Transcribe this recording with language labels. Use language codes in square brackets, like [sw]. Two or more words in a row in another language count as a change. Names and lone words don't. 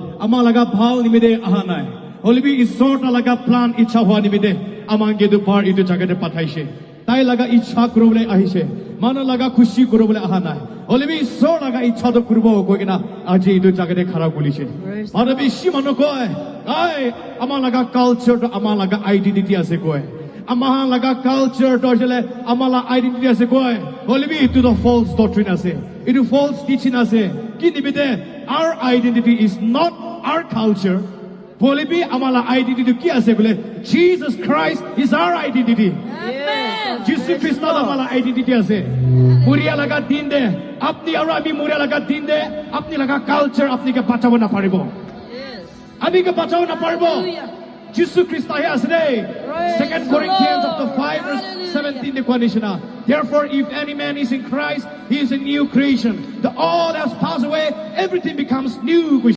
[nag] ama laga bhal nimide ahanai. Holibi isort laga plan icha hua nimide amang gedu par itu jagate pathaise. Tai laga icha kurobole ahise. Mano laga khushi kurobole ahanai. Holibi isor laga icha to kurobo koigina aji itu jagate khara kulise. Mano bishi mano koi. Ai ama laga culture to ama laga identity ase koi. Ama laga culture to jele ama la identity ase koi. Holibi itu [en] the false doctrine [nag] ase. Itu [en] false teaching [nag] ase. Ki nimide [en] our identity is not our culture. [nag] Holibi ama la identity ki ase bole [en] Jesus Christ is our identity. [nag] Amen. Jesus Christ ama la identity ase. Muria laga din de apni aru ami muria laga din de apni laga culture apni ke bachabo na paribo. Yes. Ami ke bachabo na paribo. Hallelujah. Jesus Christ ahi asre. [en] Praise 2 the Corinthians Lord. chapter 5 verse Hallelujah. 17 the conditioner. Therefore, if any man is in Christ, he is a new creation. The old has passed away, everything becomes new.